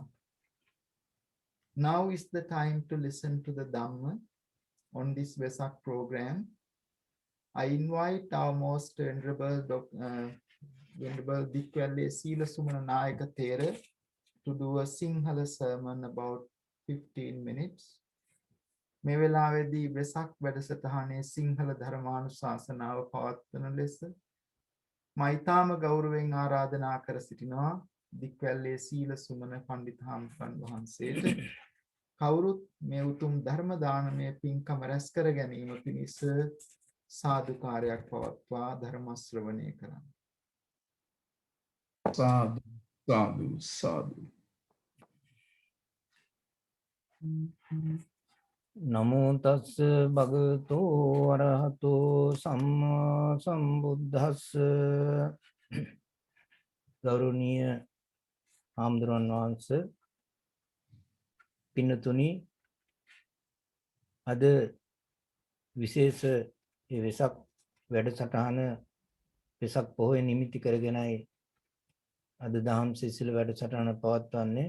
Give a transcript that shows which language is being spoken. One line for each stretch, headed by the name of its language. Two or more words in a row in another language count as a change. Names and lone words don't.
English: Now is the time to listen to the Dhamma on this Vesak program. I invite our most venerable Dikwalle Sila Sumana Nayaka Thera to do a Sinhala sermon about 15 minutes.
Sinhala: මේ වෙලාවේදී වෙසක් වැඩසටහනේ සිංහල ධර්මානුශාසනාව පවත්වන ලෙස මෛතාම ගෞරවයෙන් ආරාධනා කර සිටිනවා දික්වැල්ලේ සීල සුමන පණ්ඩිත හාමුදුරන් වහන්සේට කවුරුත් මේ උතුම් ධර්ම දානමය පින්කම රැස් කර ගැනීම පිණිස සාදුකාරයක් පවත්වා ධර්ම ශ්‍රවණය කරන්න.
Pali: සාදු සාදු සාදු. නමෝ තස්ස භගවතෝ අරහතෝ සම්මා සම්බුද්දස්ස.
Sinhala: ගෞරවනීය හාමුදුරන් වහන්සේ, පින්නතුනි, අද විශේෂ වෙසක් වැඩසටහන වෙසක් පොහොය නිමිති කරගෙනයි අද දහම් සිසිල වැඩසටහන පවත්වන්නේ.